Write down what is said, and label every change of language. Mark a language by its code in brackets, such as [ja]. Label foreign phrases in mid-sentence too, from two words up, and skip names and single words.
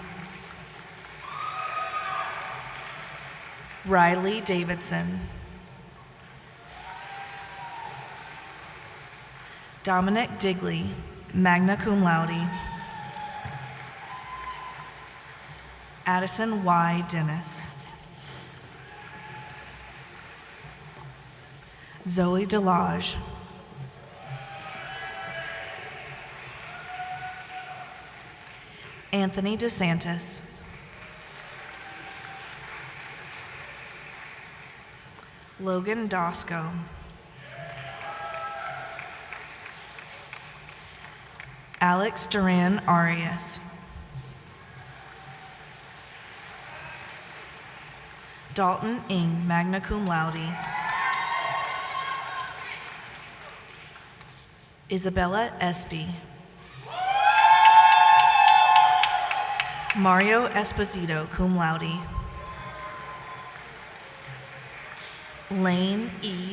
[en] Riley Davidson. Dominic Digley, [la] magna cum laude. [en] Addison Y. Dennis. Zoe Delage. Anthony DeSantis. Logan Dosco. Alex Duran Arias. Dalton Ing, [la] magna cum laude. [en] Isabella Espy. Mario Esposito, [la] cum laude. [en] Lane E.